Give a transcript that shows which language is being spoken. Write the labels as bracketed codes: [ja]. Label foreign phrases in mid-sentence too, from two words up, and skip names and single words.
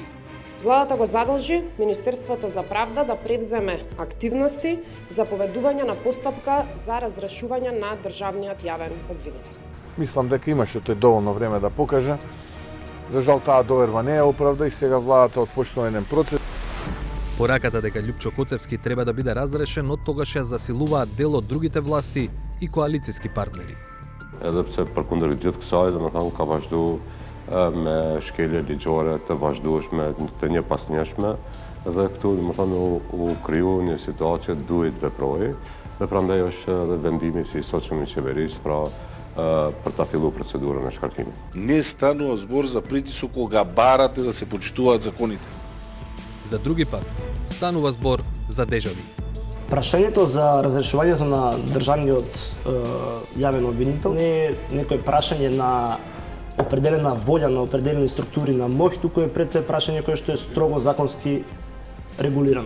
[mk] Владата го задолжи Министерството за правда да превземе активности за поведување на постапка за разрешување на државниот јавен обвинител. Мислам дека имаше тој доволно време да покаже. За жал таа доверба не ја оправда и сега владата отпочнува еден процес. Пораката дека Љупчо Коцевски треба да биде разрешен од тогаш ја засилуваат дел од другите власти и коалициски партнери. [sq] Edhe pse përkundër gjithë kësaj, domethënë ka vazhduar me shkelje ligjore të vazhdueshme të njëpasnjëshme dhe këtu domethënë u kriju një situatë që duhet veprojë dhe prandaj është edhe vendimi si sotshëm i qeverisë për ta filluar procedurën e shkartimit. [mk] Не станува збор за притисок кога барате да се почитуваат законите. За други пат станува збор за дежави. Прашањето за разрешувањето на државниот јавен обвинител не е некој прашање на определена волја, на определени структури на моќ, туку е пред се прашање кое што е строго законски регулирано.